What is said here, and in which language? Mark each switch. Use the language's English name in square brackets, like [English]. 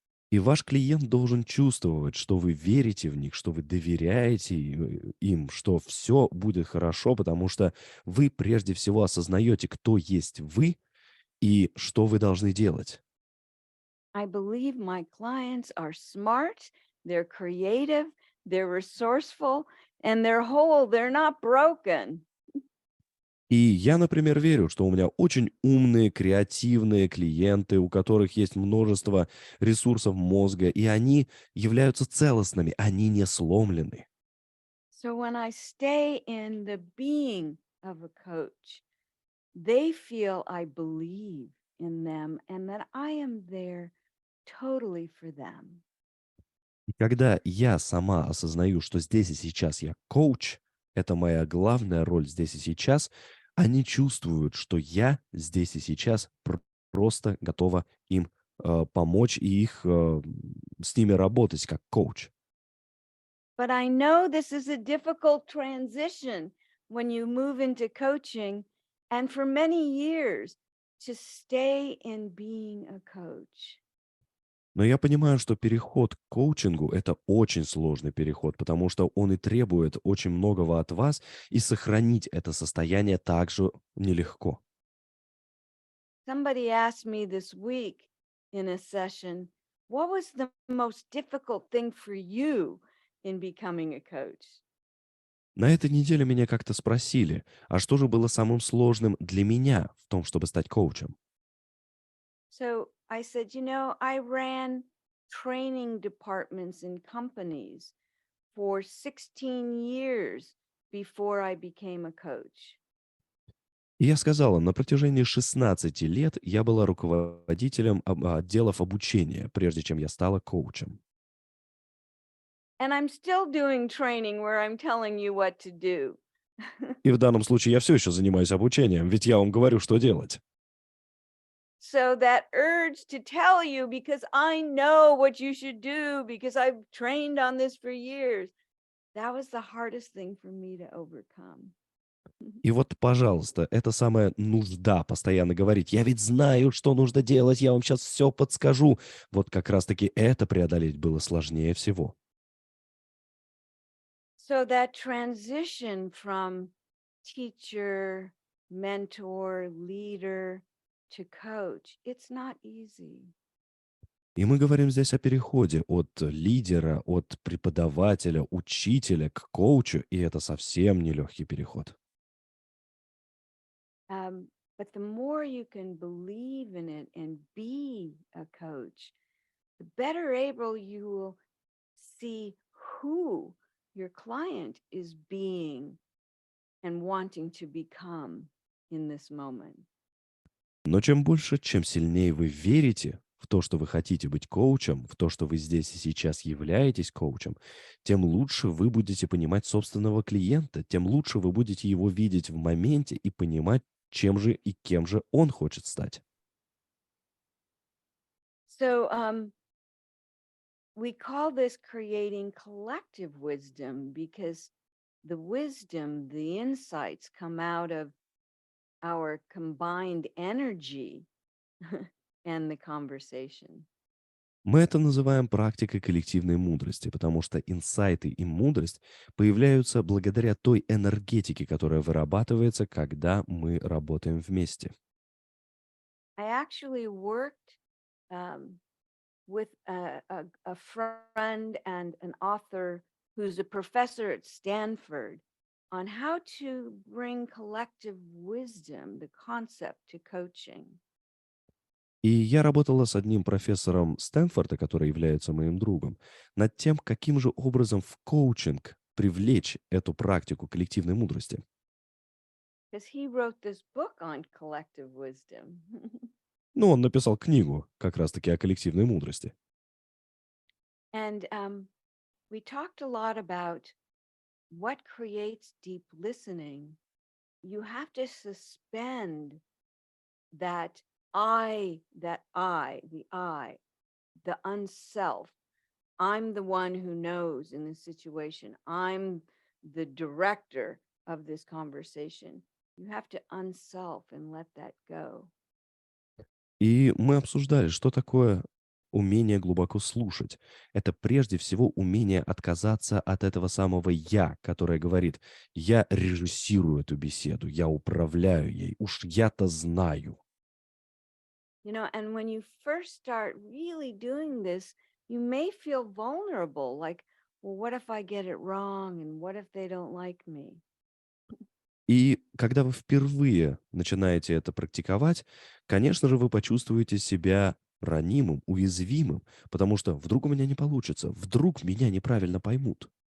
[Russian] И ваш клиент должен чувствовать, что вы верите в них, что вы доверяете им, что все будет хорошо, потому что вы прежде всего осознаете, кто есть вы и что вы должны делать. [English] I believe my clients are smart, they're creative, they're resourceful, and they're whole, they're not broken. [Russian] И я, например, верю, что у меня очень умные, креативные клиенты, у которых есть множество ресурсов мозга, и они являются целостными, они не сломлены. [English] So when I stay in the being of a coach, they feel I believe in them and that I am there totally for them. [Russian] И когда я сама осознаю, что здесь и сейчас я коуч, это моя главная роль здесь и сейчас, они чувствуют, что я здесь и сейчас просто готова им помочь и с ними работать как коуч. [English] But I know this is a difficult transition when you move into coaching and for many years to stay in being a coach. [Russian] Но я понимаю, что переход к коучингу — это очень сложный переход, потому что он и требует очень многого от вас, и сохранить это состояние также нелегко. [English] Somebody asked me this week in a session, what was the most difficult thing for you in becoming a coach? [Russian] На этой неделе меня как-то спросили, а что же было самым сложным для меня в том, чтобы стать коучем? [English] So I said, I ran training departments in companies for 16 years before I became a coach. [Russian] И я сказала, на протяжении 16 лет я была руководителем отделов обучения, прежде чем я стала коучем. [English] And I'm still doing training where I'm telling you what to do. [Russian] И в данном случае я все еще занимаюсь обучением, ведь я вам говорю, что делать. [English] So that urge to tell you because I know what you should do because I've trained on this for years. That was the hardest thing for me to overcome. [Russian] И вот, пожалуйста, это самая нужда постоянно говорить. Я ведь знаю, что нужно делать, я вам сейчас все подскажу. Вот как раз-таки это преодолеть было сложнее всего. [English] So that transition from teacher, mentor, leader to coach, it's not easy. [Russian] И мы говорим здесь о переходе от лидера, от преподавателя, учителя к коучу, и это совсем нелегкий переход. [English] But the more you can believe in it and be a coach, the better able you will see who your client is being and wanting to become in this moment. [Russian] Но чем сильнее вы верите в то, что вы хотите быть коучем, в то, что вы здесь и сейчас являетесь коучем, тем лучше вы будете понимать собственного клиента, тем лучше вы будете его видеть в моменте и понимать, чем же и кем же он хочет стать. [English] So we call this creating collective wisdom because the wisdom, the insights come out of our combined energy and the conversation. [Russian] Мы это называем практикой коллективной мудрости, потому что инсайты и мудрость появляются благодаря той энергетике, которая вырабатывается, когда мы работаем вместе. [English] I actually worked um, with a friend and an author who's a professor at Stanford on how to bring collective wisdom, the concept, to coaching. [Russian] И я работала с одним профессором Стэнфорда, который является моим другом, над тем, каким же образом в коучинг привлечь эту практику коллективной мудрости. [English] Because he wrote this book on collective wisdom. [Russian] Ну, он написал книгу как раз-таки о коллективной мудрости. [English] And we talked a lot about what creates deep listening. You have to suspend that the unself. I'm the one who knows in this situation. I'm the director of this conversation. You have to unself and let that go. [Russian] И мы обсуждали, что такое умение глубоко слушать. Это прежде всего умение отказаться от этого самого «я», которое говорит «я режиссирую эту беседу, я управляю ей, уж я-то знаю». [English] You know, and when you first start really doing this, you may feel vulnerable, like, well, what if I get it wrong? And what if they don't like me? [Russian] И когда вы впервые начинаете это практиковать, конечно же, вы почувствуете себя ранимым, уязвимым, потому что вдруг у меня не получится, вдруг меня неправильно поймут.